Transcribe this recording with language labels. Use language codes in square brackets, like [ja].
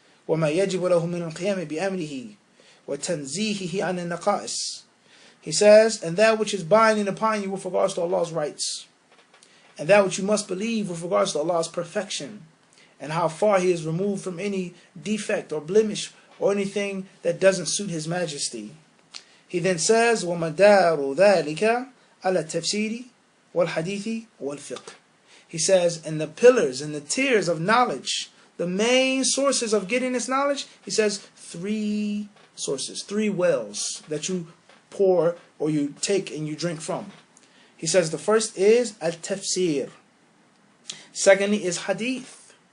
[ar] وَمَا يَجِبُ لَهُ مِنَ الْقِيَامِ بِأَمْرِهِ وَتَنْزِيهِهِ عَنِ النَّقَائِصِ. [en] He says, and that which is binding upon you with regards to Allah's rights, and that which you must believe with regards to Allah's perfection, and how far He is removed from any defect or blemish or anything that doesn't suit His majesty. He then says, [ar] وَمَدَارُ ذَلِكَ عَلَى التَّفْسِيرِ وَالْحَدِيثِ وَالْفِقْهِ. [en] He says, and the pillars and the tiers of knowledge, the main sources of getting this knowledge, he says 3 sources, 3 wells that you pour or you take and you drink from. He says the first is al-tafsir. Secondly is hadith.